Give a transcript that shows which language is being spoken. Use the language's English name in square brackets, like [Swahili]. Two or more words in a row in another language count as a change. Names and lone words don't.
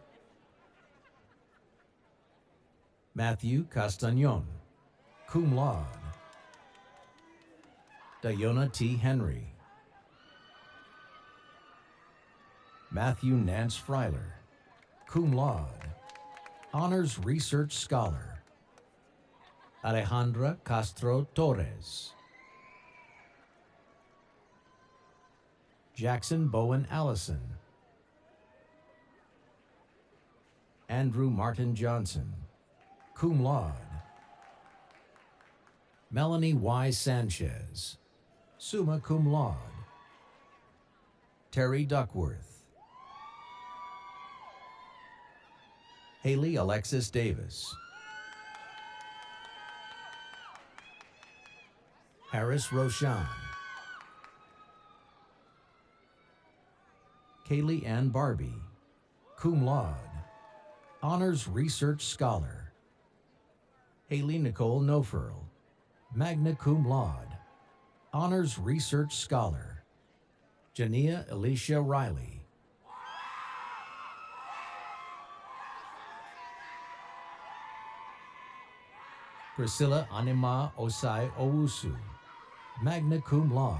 [English] Matthew Castagnon, [Latin] cum laude. [English] Diona T. Henry. Matthew Nance Freiler, [Latin] cum laude. [English] Honors Research Scholar. Alejandra Castro Torres. Jackson Bowen Allison. Andrew Martin Johnson, [Latin] cum laude. [English] Melanie Y. Sanchez, [Latin] summa cum laude. [English] Terry Duckworth. Haley Alexis Davis. Harris Roshan. Kaylee Ann Barbie, [Latin] cum laude. [English] Honors Research Scholar. Haley Nicole Nofurl, [Latin] magna cum laude. [English] Honors Research Scholar. Jania Alicia Riley. Priscilla Anima Osai Owusu, [Latin] magna cum laude.